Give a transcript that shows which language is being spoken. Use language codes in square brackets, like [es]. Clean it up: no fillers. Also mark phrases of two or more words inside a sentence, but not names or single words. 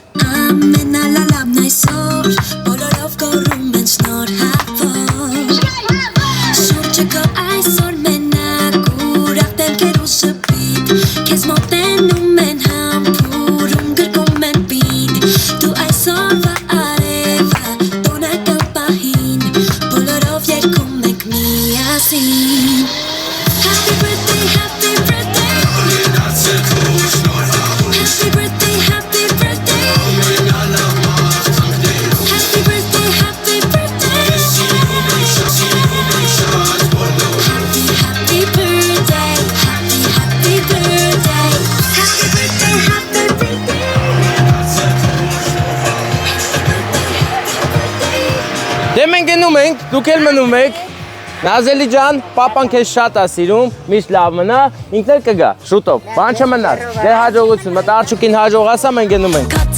[hy] Ամենալալավն այսօր, բոլորով կորում են շնորհավոր։ Շուրջը կա այսօր մենակ, ուրախ դեմքեր ու շփիտ, քեզ մոտենում են համբուրում, գրկում են պիտ, դու այսօրվա արևը, տոնակալ պահին, բոլորով երգում ենք միասին։ [en] Happy birthday, happy birthday. Happy birthday, happy birthday. Happy birthday, happy birthday. Happy birthday, happy birthday. Happy birthday, happy birthday. [hy] Դե մենք գնում ենք, դուք էլ մնում եք։ Նազելի ջան, պապան քեզ շատ ա սիրում, միշտ լավ մնա, ինքն էլ կգա, շուտով, բան չմնար, դե հաջողություն, մտ արջուկին հաջողասա, մենք գնում ենք։